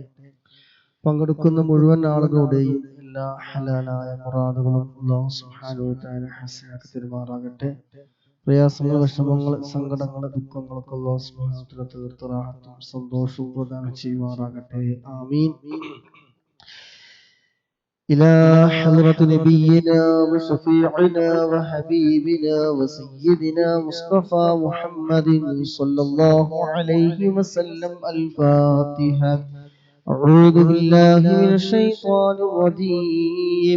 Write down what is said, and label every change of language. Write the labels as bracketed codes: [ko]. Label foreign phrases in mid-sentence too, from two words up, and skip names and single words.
[ml] പങ്കെടുക്കുന്ന മുഴുവൻ ആളുകളുടെയും എല്ലാ ഹലാലായ മുറാദുകളും അല്ലാഹു [ar] سبحانه وتعالى [ml] ഹസനാക്കി തരുമാറാകട്ടെ. പ്രയാസങ്ങൾ, വിഷമങ്ങൾ, സങ്കടങ്ങൾ, ദുഃഖങ്ങളൊക്കെ അല്ലാഹു [ar] سبحانه وتعالى [ml] തീർത്ത് റാഹത്തും സന്തോഷവും പ്രദാനം ചെയ്യുമാറാകട്ടെ. ആമീൻ. [ar] إلى حضرة نبينا وشفيعنا وحبيبنا وسيدنا مصطفى محمد صلى الله عليه وسلم. الفاتحة. أعوذ بالله من الشيطان الرجيم.